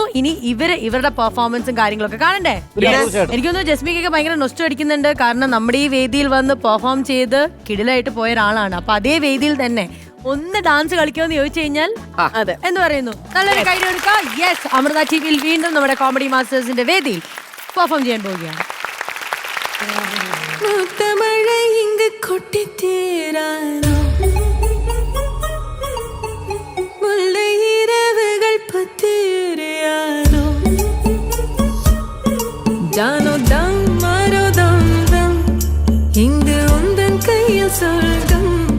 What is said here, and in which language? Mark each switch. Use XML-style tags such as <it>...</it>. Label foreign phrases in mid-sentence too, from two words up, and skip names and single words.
<ml>ഇനി ഇവരുടെ പെർഫോമൻസും കാര്യങ്ങളൊക്കെ കാണണ്ടേ? എനിക്കൊന്ന് ജസ്മിക്കൊക്കെ ഭയങ്കര നൊസ്റ്റു അടിക്കുന്നുണ്ട്. കാരണം നമ്മുടെ ഈ വേദിയിൽ വന്ന് പെർഫോം ചെയ്ത് കിടിലായിട്ട് പോയ ഒരാളാണ്. അപ്പൊ അതേ വേദിയിൽ തന്നെ ഒന്ന് ഡാൻസ് കളിക്കുമെന്ന് ചോദിച്ചു കഴിഞ്ഞാൽ എന്ന് പറയുന്നു. നല്ലൊരു കൈ കൊടുക്കാം. യെസ്, അമൃത ടിവിയിൽ വീണ്ടും നമ്മുടെ കോമഡി മാസ്റ്റേഴ്സിന്റെ വേദിയിൽ പെർഫോം ചെയ്യാൻ പോവുകയാണ്.</ml> <hi>जानो दम मारो दम दम</hi> <ta>இங்கு உந்தன் கையில் சொல்கம்</ta>